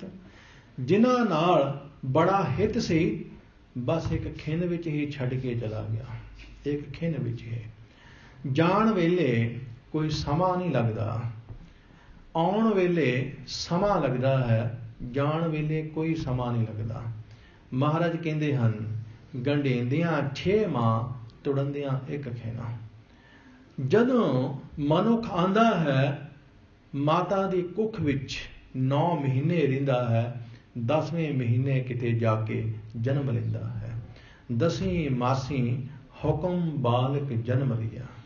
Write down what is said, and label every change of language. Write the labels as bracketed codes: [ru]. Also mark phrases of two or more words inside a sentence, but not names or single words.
[pa] ਜਿਨ੍ਹਾਂ ਨਾਲ ਬੜਾ ਹਿੱਤ ਸੀ, ਬਸ ਇੱਕ ਖਿੰਨ ਵਿੱਚ ਹੀ ਛੱਡ ਕੇ ਚਲਾ ਗਿਆ, ਇੱਕ ਖਿੰਨ ਵਿੱਚ ਹੀ। ਜਾਣ ਵੇਲੇ ਕੋਈ ਸਮਾਂ ਨਹੀਂ ਲੱਗਦਾ, ਆਉਣ ਵੇਲੇ ਸਮਾਂ ਲੱਗਦਾ ਹੈ, ਜਾਣ ਵੇਲੇ ਕੋਈ ਸਮਾਂ ਨਹੀਂ ਲੱਗਦਾ। ਮਹਾਰਾਜ ਕਹਿੰਦੇ ਹਨ ਗੰਢੇਂਦਿਆਂ 6 ਮਾਂ ਤੁੜੰਦਿਆਂ ਏਕ ਖੇਨਾ। ਜਦੋਂ ਮਨੁੱਖ ਆਂਦਾ ਹੈ ਮਾਤਾ ਦੀ ਕੁੱਖ ਵਿੱਚ 9 ਮਹੀਨੇ ਰਹਿੰਦਾ ਹੈ, 10ਵੇਂ ਮਹੀਨੇ ਕਿਤੇ ਜਾ ਕੇ ਜਨਮ ਲੈਂਦਾ ਹੈ। 10ਵੀਂ ਮਾਸੀ ਹੁਕਮ ਬਾਲਕ ਜਨਮ ਲਿਆ।